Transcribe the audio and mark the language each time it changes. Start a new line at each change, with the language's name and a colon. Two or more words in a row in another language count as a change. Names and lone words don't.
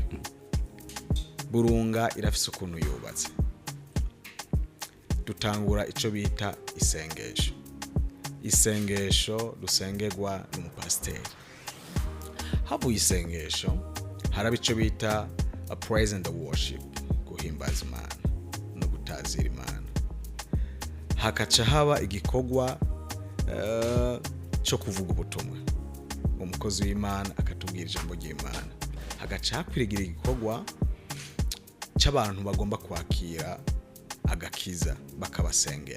Rundi: Burunga irafise ukuntu yubatse. Dutangura ico bita isengesho dusengerwa n'umupasiteri. Habu isengesho haraba ico bita
English: a praise and a worship,
Rundi: guhimbaza Imana no gutazira Imana. Hakaca haba igikogwa cyo kuvuga ubutumwa, umukozi w'Imana akatubwira ijambo ry'Imana. Hagaca hakwirigira igikogwa cy'abantu bagomba kwakira agakiza bakabasengera.